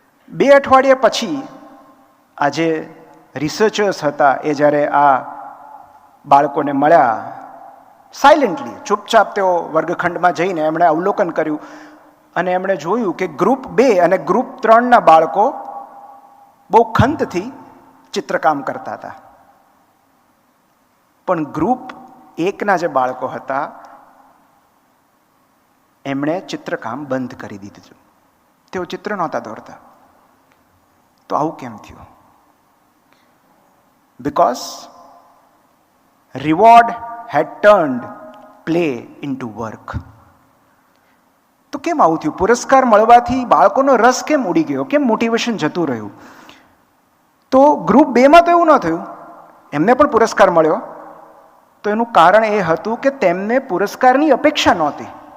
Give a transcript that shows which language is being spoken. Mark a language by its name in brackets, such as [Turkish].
[Gujarati] 2 અઠવાડિયા પછી આ જે રિસર્ચર્સ હતા એ જ્યારે આ બાળકોને મળ્યા, સાયલેન્ટલી, ચૂપચાપ તેઓ વર્ગખંડમાં જઈને એમણે અવલોકન કર્યું અને એમણે જોયું કે ગ્રુપ 2 અને ગ્રુપ 3ના બાળકો બહુ ખંતથી ચિત્રકામ કરતા હતા. પણ ગ્રુપ 1ના જે બાળકો હતા એમણે ચિત્રકામ બંધ કરી દીધું, તેઓ ચિત્ર નહોતા દોરતા. તો આવું કેમ થયું? [English] Because reward had turned play into work. [Gujarati] તો કેમ આવું થયું? પુરસ્કાર મળવાથી બાળકોનો રસ કેમ ઉડી ગયો? કેમ મોટિવેશન જતું રહ્યું? તો ગ્રુપ 2માં તો એવું ન થયું, એમને પણ પુરસ્કાર મળ્યો. તો એનું કારણ એ હતું કે તેમને પુરસ્કારની અપેક્ષા નહોતી.